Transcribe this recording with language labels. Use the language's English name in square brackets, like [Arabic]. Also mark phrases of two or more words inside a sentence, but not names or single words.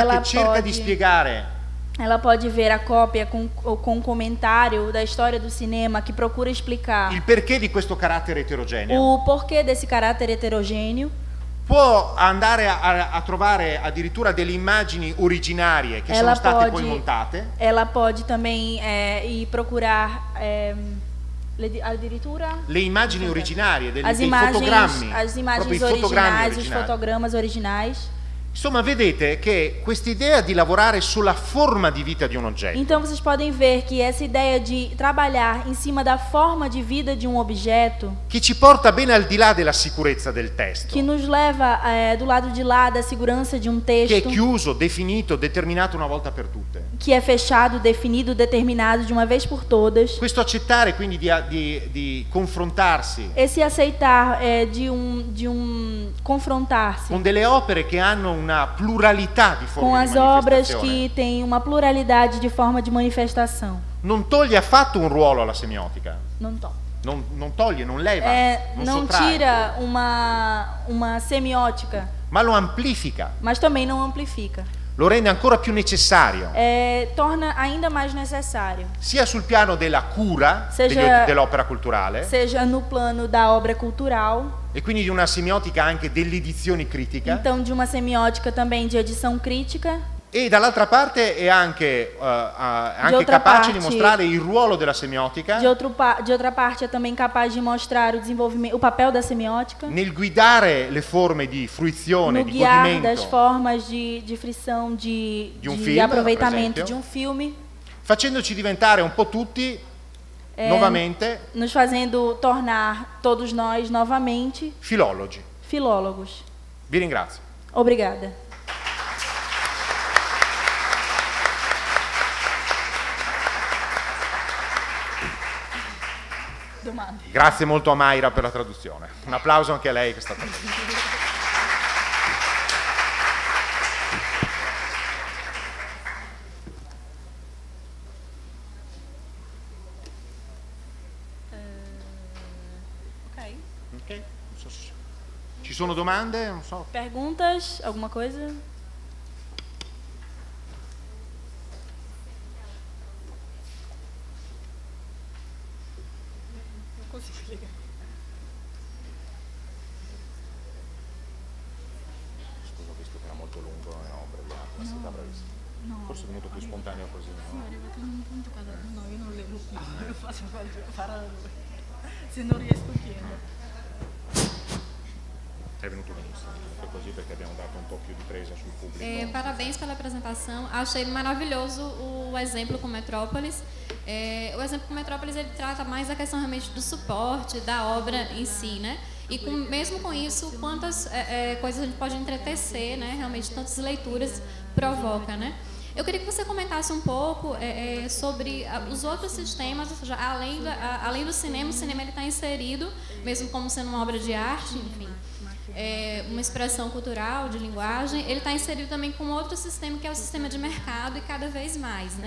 [Portuguese] Ela [Italian] che cerca [Portuguese] pode- [Italian] di spiegare [Portuguese] ela pode ver a cópia com um comentário da história do cinema que procura explicar [Italian] il perché di questo carattere eterogeneo. [Portuguese] o porquê desse caráter heterogêneo. [Italian] Può andare a trovare addirittura delle immagini originarie che sono [Portuguese] Ela [Italian] state [Portuguese] pode- [Italian] poi montate. [Portuguese] Ela pode também ir procurar addirittura [Italian] Le immagini originarie, [Portuguese] as [Italian] dei [Portuguese] imagens, [Italian] fotogrammi, [Portuguese] as [Italian] proprio [Portuguese] imagens [Italian] i fotogrammi [Portuguese] originais, os [Italian] originali. [Portuguese] fotogramas originais. [Italian] Insomma, vedete che quest'idea di lavorare sulla forma di vita di un oggetto, [Portuguese] Então vocês podem ver que essa ideia de trabalhar em cima da forma de vida de um objeto, [Italian] che ci porta ben al di là della sicurezza del testo, [Portuguese] que nos leva do lado de lá da segurança de um [Italian] che è [Portuguese] texto, [Italian] chiuso, definito, determinato una volta per tutte. [Portuguese] que é fechado, definido, determinado de uma vez por todas. [Italian] Questo accettare quindi di confrontarsi [Portuguese] Esse aceitar de confrontar-se [Italian] con delle opere che hanno una pluralità di [Portuguese] com [Italian] forme [Portuguese] as [Italian] di [Portuguese] obras [Italian] manifestazione [Portuguese] que têm uma pluralidade de forma de manifestação. [Italian] non toglie affatto un ruolo alla semiotica, [Portuguese] Não to. [Italian] non toglie, non leva, non [Portuguese] Não [Italian] sottrae, [Portuguese] tira uma semiótica, [Italian] ma lo amplifica, [Portuguese] mas também não amplifica. [Italian] lo rende ancora più necessario, [Portuguese] Torna ainda mais necessário, [Italian] sia sul piano della cura [Portuguese] Seja- [Italian] dell'opera culturale [Portuguese] seja no plano da obra cultural, [Italian] e quindi di una semiotica anche dell'edizione critica, [Portuguese] então de uma semiótica também de edição crítica, [Italian] e dall'altra parte è anche [Portuguese] outra [Italian] capace di [Portuguese] parte- [Italian] mostrare il ruolo della semiotica [Portuguese] de outra parte é também capaz de mostrar o desenvolvimento, o papel da semiótica, [Italian] nel guidare le forme di fruizione, [Portuguese] no [Italian] di [Portuguese] guiar das [Italian] godimento, [Portuguese] formas de frição, de [Italian] film, [Portuguese] aproveitamento [Italian] per [Portuguese] de um filme, [Italian] facendoci diventare un po' tutti nuovamente [Portuguese] nos fazendo tornar todos nós novamente [Italian] filologi. [Portuguese] filólogos. [Italian] Vi ringrazio. [Portuguese] Obrigada. Domande. [Italian] Grazie molto a Mayra per la traduzione. Un applauso anche a lei che è stata. Ok. Ok? Non so se ci sono domande? Non so. [Portuguese] Perguntas? Alguma coisa? [Italian] Scusa, ho visto che era molto lungo, no, abbreviato, è stata bravissima. Forse è venuto più spontaneo così. No? No, io non leggo più, lo faccio fare a lui. Se non riesco chiedo. È venuto benissimo, è così perché abbiamo dato un po' più di presa sul pubblico. [Portuguese] Parabéns pela apresentação. Achei maravilhoso o exemplo com Metrópolis. O exemplo com Metrópolis ele trata mais a questão realmente do suporte da obra em si, né? E mesmo com isso, quantas coisas a gente pode entretecer, né? Realmente tantas leituras provoca, né? Eu queria que você comentasse um pouco sobre os outros sistemas, ou seja, além do cinema, o cinema está inserido, mesmo como sendo uma obra de arte, enfim, uma expressão cultural, de linguagem, ele está inserido também com outro sistema, que é o sistema de mercado, e cada vez mais, né?